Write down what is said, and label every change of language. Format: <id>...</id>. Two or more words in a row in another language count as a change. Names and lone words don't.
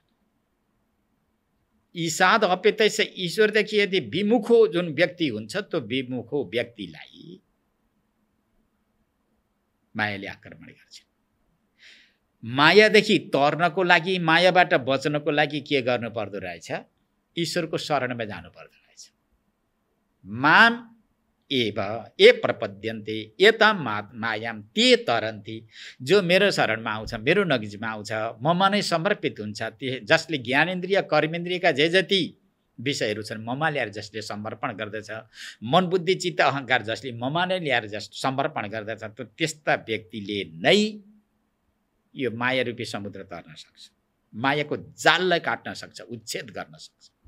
<sa>ईसाद अपेतैस</sa> <ne>ईश्वरदेखि यदि विमुखो जुन व्यक्ति हुन्छ त्यो विमुखो व्यक्तिलाई मायाले आक्रमण गर्छ। मायादेखि तर्नको लागि, मायाबाट बच्नको लागि के गर्नु पर्दो रहेछ? ईश्वरको शरणमा जानु पर्दो रहेछ।</ne> <sa>माम एव ए प्रपद्यन्ते एताम मायाम ते तरन्ति।</sa> <ne>जो मेरो शरणमा आउँछ, मेरो नजिकमा आउँछ, ममा नै समर्पित हुन्छ, जसले ज्ञानेन्द्रिय कर्मेन्द्रियका जे जति विषयहरू छन् ममा ल्याएर जसले समर्पण गर्दछ, मन बुद्धि चित्त अहङ्कार जसले ममा नै ल्याएर समर्पण गर्दछ, त त्यस्ता व्यक्तिले नै यो मायारूपी समुद्र तर्न सक्छ, मायाको जाललाई काट्न सक्छ, उच्छेद गर्न सक्छ।</ne>